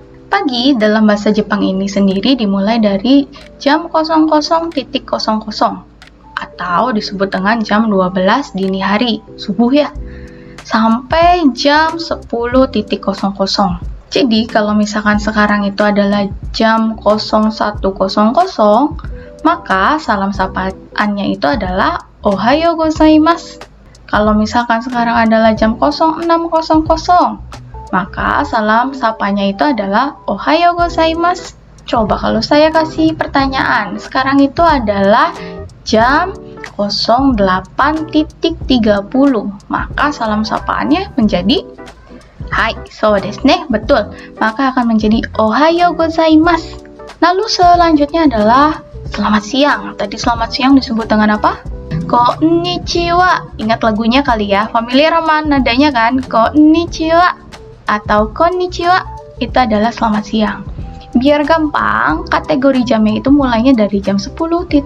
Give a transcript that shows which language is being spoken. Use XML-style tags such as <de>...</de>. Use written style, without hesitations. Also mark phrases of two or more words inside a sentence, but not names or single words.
<id>Pagi dalam bahasa Jepang ini sendiri dimulai dari jam 00.00 atau disebut dengan jam 12 dini hari, subuh ya, sampai jam 10.00. Jadi kalau misalkan sekarang itu adalah jam 01.00, maka salam sapaannya itu adalah</id> <ja>おはようございます.</ja> <id>Kalau misalkan sekarang adalah jam 06.00, maka salam sapanya itu adalah</id> <ja>おはようございます.</ja> <id>Coba kalau saya kasih pertanyaan, sekarang itu adalah jam 08.30, maka salam sapaannya menjadi</id> <ja>はい、そうですね,</ja> <id>betul. Maka akan menjadi</id> <ja>おはようございます.</ja> <id>Lalu selanjutnya adalah selamat siang. Tadi selamat siang disebut dengan apa? Konnichiwa. Ingat lagunya kali ya, familiar sama nadanya kan? Konnichiwa atau konnichiwa itu adalah selamat siang. Biar gampang, kategori jamnya itu mulainya dari jam 10.01.</id>